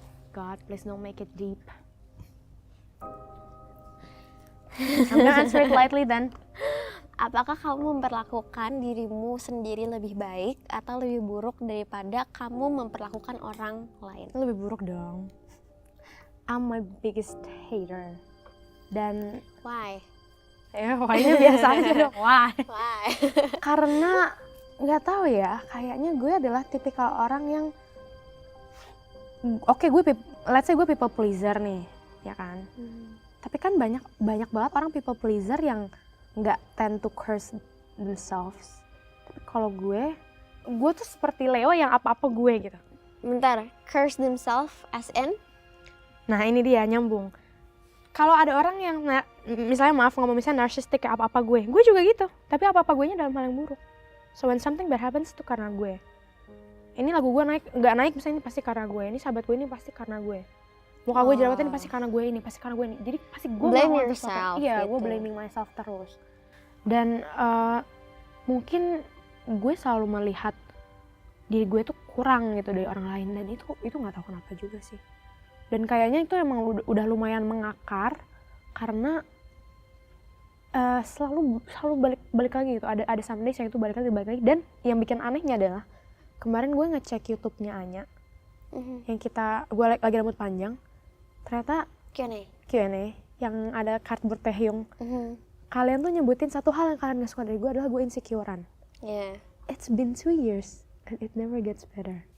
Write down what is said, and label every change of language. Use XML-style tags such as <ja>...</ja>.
<en>God, please don't make it deep. I'm gonna answer it lightly then.</en> <id>Apakah kamu memperlakukan dirimu sendiri lebih baik atau lebih buruk daripada kamu memperlakukan orang lain? Lebih buruk dong.</id> <en>I'm my biggest hater.</en> <id>Dan</id> <en>Why?</en> <id>ya pokoknya biasa aja dong. Why?</id> <en>Why?</en> <id>Karena nggak tahu ya, kayaknya gue adalah tipikal orang yang</id> <en>let's say</en> <id>gue</id> <en>people pleaser</en> <id>nih, ya kan? Tapi kan banyak banget orang</id> <en>people pleaser</en> <id>yang nggak</id> <en>tend to curse themselves.</en> <id>Tapi kalau gue tuh seperti Leo yang apa-apa gue gitu. Bentar,</id> <en>curse themselves as in?</en> <id>Nah ini dia nyambung. Kalau ada orang yang misalnya misalnya narcissistic kayak apa-apa gue juga gitu. Tapi apa-apa gue nya dalam hal yang buruk.</id> <en>So when something bad happens</en> <id>itu karena gue. Ini lagu gue nggak naik misalnya ini pasti karena gue. Ini sahabat gue ini pasti karena gue. Muka gue jerawatan ini pasti karena gue ini, pasti karena gue ini. Jadi pasti gue</id> <en>Blame</en> <id>melakukan</id> <en>yourself,</en> <id>sesuatu. Iya, gue gitu.</id> <en>blaming myself terus.</en> <id>Dan mungkin gue selalu melihat diri gue tuh kurang gitu dari orang lain, dan itu nggak tahu kenapa juga sih. Dan kayaknya itu emang udah lumayan mengakar karena selalu balik lagi gitu. Ada</id> <en>some days</en> <id>yang itu balik lagi. Dan yang bikin anehnya adalah kemarin gue ngecek YouTube-nya Anya yang gue lagi rambut panjang, ternyata Q&A yang ada cardboard Taehyung. Kalian tuh nyebutin satu hal yang kalian gak suka dari gue adalah gue insecurean.</id> <en>Yeah. It's been 2 years and it never gets better.</en>